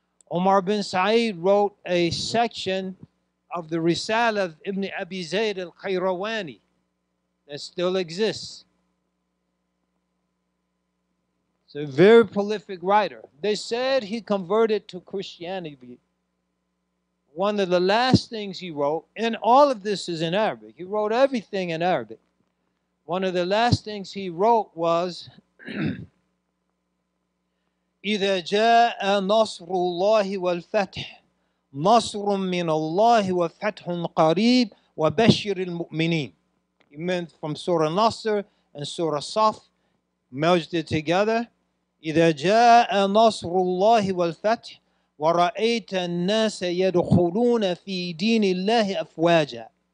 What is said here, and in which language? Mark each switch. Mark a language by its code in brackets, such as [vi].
[en] Omar bin Said wrote a section of the Risala of Ibn Abi Zayd al-Qayrawani that still exists. He's a very prolific writer. They said he converted to Christianity. One of the last things he wrote, and all of this is in Arabic. He wrote everything in Arabic. One of the last things he wrote was, [ar] إذا جاء نصر الله والفتح نصر من الله وفتح قريب وبشر المؤمنين. [en] He meant from Surah Nasr and Surah Saf, merged it together. [ar] إذا جاء نصر الله والفتح ورأيت الناس يدخلون في دين الله أفواجا.